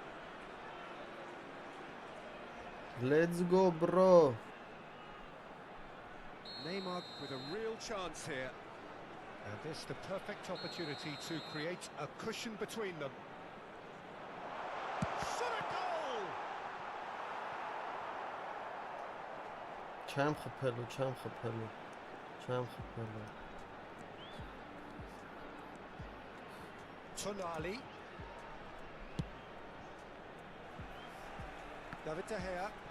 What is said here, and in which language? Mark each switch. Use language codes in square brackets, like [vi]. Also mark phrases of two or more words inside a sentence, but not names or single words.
[en] Let's go, bro. Neymar with a real chance here. And this the perfect opportunity to create a cushion between them. Shot a goal! [hy] Չեմ խփելու, չեմ խփելու, չեմ խփելու։ [en] Tonali. David De Gea.